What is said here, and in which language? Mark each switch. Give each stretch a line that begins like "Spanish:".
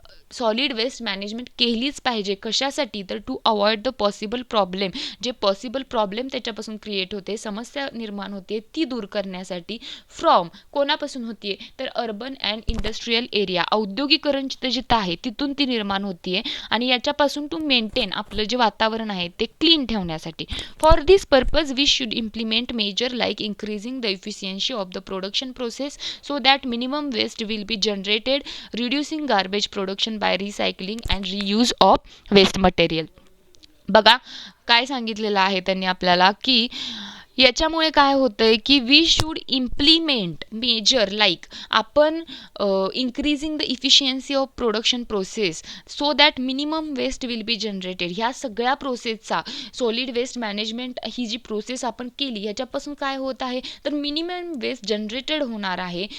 Marathi: Solid waste management केलीच पाहिजे. कशासाठी? तर
English: to avoid the possible problem,
Marathi: जे पॉसिबल प्रॉब्लेम त्याच्यापासून क्रिएट होते, समस्या निर्माण होते, ती दूर करण्यासाठी. फ्रॉम कोणापासून होतीये? तर
English: urban and industrial area,
Marathi: औद्योगिकरण जिथं आहे तिथून ती निर्माण होतीये. आणि याच्यापासून टू मेंटेन, आपलं जे वातावरण आहे ते क्लीन ठेवण्यासाठी.
English: For this purpose we should implement measure like increasing the efficiency of the production process so that minimum waste will be generated, reducing garbage production by recycling and reuse of waste material.
Marathi: बघा काय सांगितलेलं आहे त्यांनी आपल्याला की याच्यामुळे काय होतंय की
English: We should implement measure like, आपण increasing the efficiency of production process so that minimum waste will be generated.
Marathi: ह्या सगळ्या प्रोसेसचा, सॉलिड वेस्ट मॅनेजमेंट ही जी प्रोसेस आपण केली ह्याच्यापासून काय होत आहे तर मिनिमम वेस्ट जनरेटेड होणार आहे.